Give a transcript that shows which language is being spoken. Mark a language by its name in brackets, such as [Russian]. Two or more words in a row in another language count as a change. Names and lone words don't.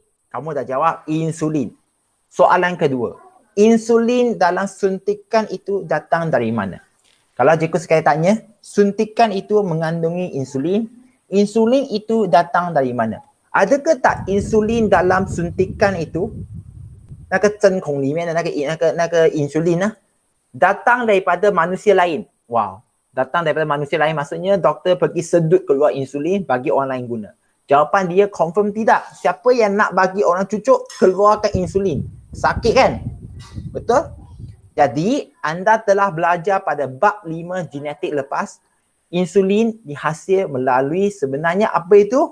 [Malay] Kamu dah jawab insulin. Soalan kedua, insulin dalam suntikan itu datang dari mana? Kalau cikgu sekali tanya, suntikan itu mengandungi insulin, insulin itu datang dari mana? Adakah tak insulin dalam suntikan itu, [Chinese] 那个针孔里面的那个 insulin 呢， [Malay] datang daripada manusia lain? Wow, datang daripada manusia lain maksudnya doktor pergi sedut keluar insulin bagi orang lain guna. Jawapan dia confirm tidak. Siapa yang nak bagi orang cucuk keluarkan insulin? Sakit kan? Betul? Jadi anda telah belajar pada bab 5 genetik lepas, insulin dihasil melalui sebenarnya apa itu?